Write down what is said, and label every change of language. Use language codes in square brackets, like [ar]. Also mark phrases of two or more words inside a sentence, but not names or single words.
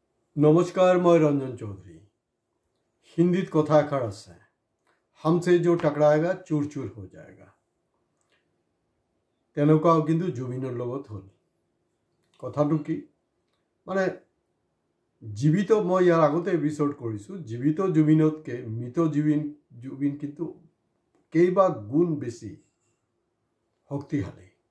[hi] नमस्कार, मैं रंजन चौधरी। [as] হিন্দী কথা এষাৰ আছে, [hi] हमसे जो टकराएगा चूर चूर हो जाएगा। [as] তেনেকুৱাও কিন্তু জুবিনৰ লগত হ'ল। কথাটো কি মানে জীবিত, মই ইয়াৰ আগতে এপিসোড কৰিছোঁ, জীবিত জুবিনতকৈ মৃত জুবিন কিন্তু কেইবা গুণ বেছি শক্তিশালী।